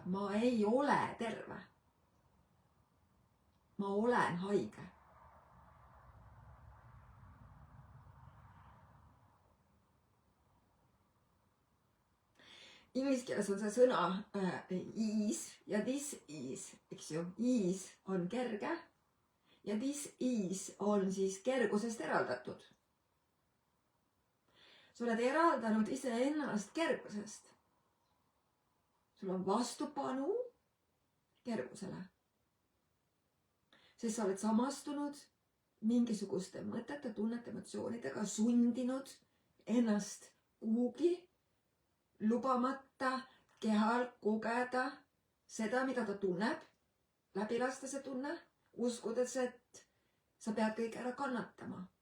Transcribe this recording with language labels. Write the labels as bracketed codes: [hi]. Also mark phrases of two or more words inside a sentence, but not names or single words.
[et] Ma ei ole terve. Ma olen haige. Inglise keeles on see sõna ease ja [en] this is, [et] eks ju. Ease on kerge ja [en] this is [et] on siis kergusest eraldatud. Sa oled eraldanud iseennast kergusest. Sul on vastupanu kergusele. Sest sa oled samastunud mingisuguste mõtete, tunnete, emotsioonidega, sundinud ennast kuhugi, lubamata kehal kogeda seda, mida ta tunneb, läbi lasta see tunne, uskudes, et sa pead kõik ära kannatama.